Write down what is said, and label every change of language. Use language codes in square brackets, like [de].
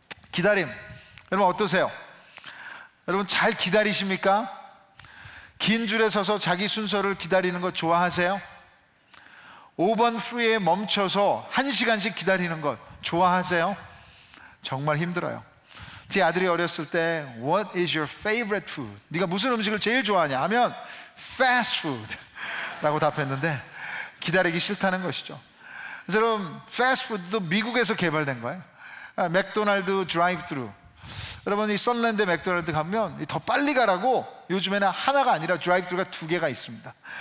[ko] 기다림, 여러분 어떠세요? 여러분 잘 기다리십니까? 긴 줄에 서서 자기 순서를 기다리는 것 좋아하세요? 5번 프리에 멈춰서 1시간씩 기다리는 것 좋아하세요? 정말 힘들어요. 제 아들이 어렸을 때 [en] What is your favorite food? [ko] 네가 무슨 음식을 제일 좋아하냐 하면 fast food 라고 답했는데 기다리기 싫다는 것이죠. 그래서 여러분 fast food도 미국에서 개발된 거예요. 맥도날드 드라이브 트루, 여러분 이 썬랜드 맥도날드 가면 더 빨리 가라고 요즘에는 하나가 아니라 드라이브 트루가 2개가 있습니다.